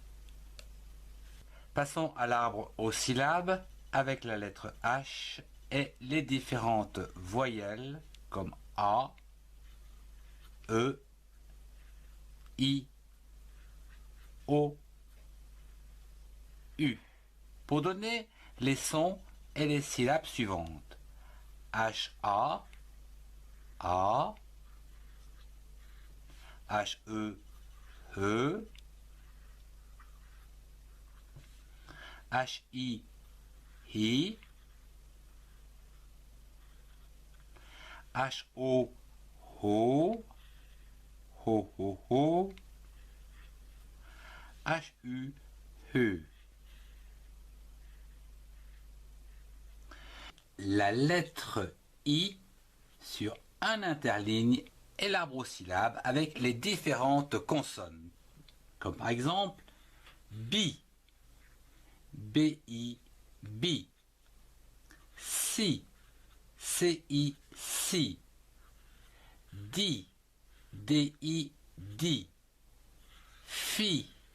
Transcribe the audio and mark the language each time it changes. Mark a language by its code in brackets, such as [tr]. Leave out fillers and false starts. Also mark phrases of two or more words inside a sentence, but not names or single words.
[fr] Passons à l'arbre aux syllabes avec la lettre H et les différentes voyelles comme A, E, I, O, U. Pour donner les sons et les syllabes suivantes. H-A, A, H-E, E, H-I, Hi, H-O, Ho, Ho, Ho, Ho, H-U, Hu. La lettre I sur un interligne est l'arbre aux syllabes avec les différentes consonnes. Comme par exemple bi, B-I, bi, si, C-I, si, di, D-I, di, fi,